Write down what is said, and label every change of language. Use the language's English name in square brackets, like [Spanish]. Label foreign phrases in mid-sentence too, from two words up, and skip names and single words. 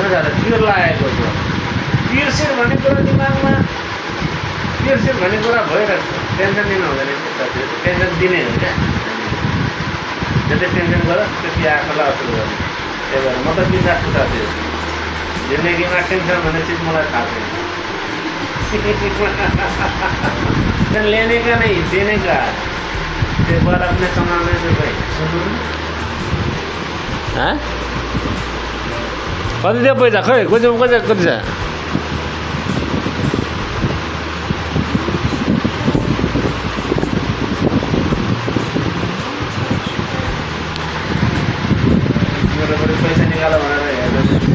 [Nepali] जाँदा पिर लागेको छ पिर्सिर भन्ने कुरा दिमागमा पिर्सिर भन्ने कुरा भइरहेको छ टेन्सन दिनु हुँदैन साथीहरू टेन्सन दिने हो क्या जति टेन्सन गर त्यति आँखालाई असर गर्ने त्यही भएर म त बिन्दास छु साथीहरू जिन्दगीमा टेन्सन भन्ने चिज मलाई थाहा छैन [Hindi] लेने का नहीं देने का एक बार अपने संभालने से भाई [Nepali] हाँ कति दियो पैसा खै कति छ मेरो पैसा निकाल भनेर हेर्दैछु